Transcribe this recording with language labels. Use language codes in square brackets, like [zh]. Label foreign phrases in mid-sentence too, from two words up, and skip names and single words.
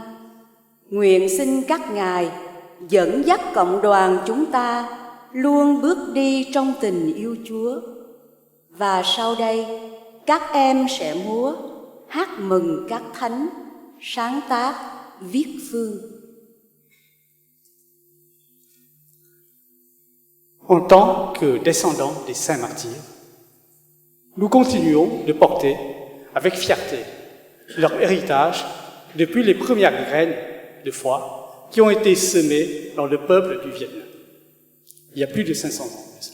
[vi] Nguyện xin các ngài dẫn dắt cộng đoàn chúng ta luôn bước đi trong tình yêu Chúa. Và sau đây, các em sẽ múa, hát mừng các thánh, sáng tác, viết phương. [fr] En tant que descendants des saints martyrs, nous continuons de porter avec fierté leur héritage depuis les premières graines de foi qui ont été semées dans le peuple du Vietnam, il y a plus de 500 ans.